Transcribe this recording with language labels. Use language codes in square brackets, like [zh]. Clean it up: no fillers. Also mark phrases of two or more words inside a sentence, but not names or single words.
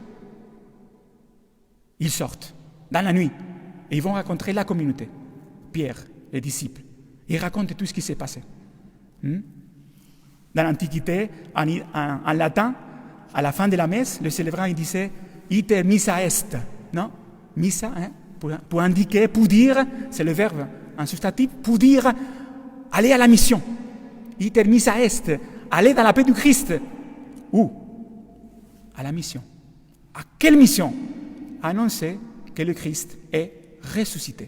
[fr] Ils sortent dans la nuit et ils vont rencontrer la communauté. Pierre, les disciples. Ils racontent tout ce qui s'est passé. Dans l'Antiquité, en latin, à la fin de la messe, le célébrant il disait « [la] ite missa est ». [fr] Non? Missa, pour indiquer, pour dire, c'est le verbe en substantif, pour dire « aller à la mission ». « [la] Ite missa est [fr] », aller dans la paix du Christ. Où? À la mission. À quelle mission? Annoncer que le Christ est ressuscité.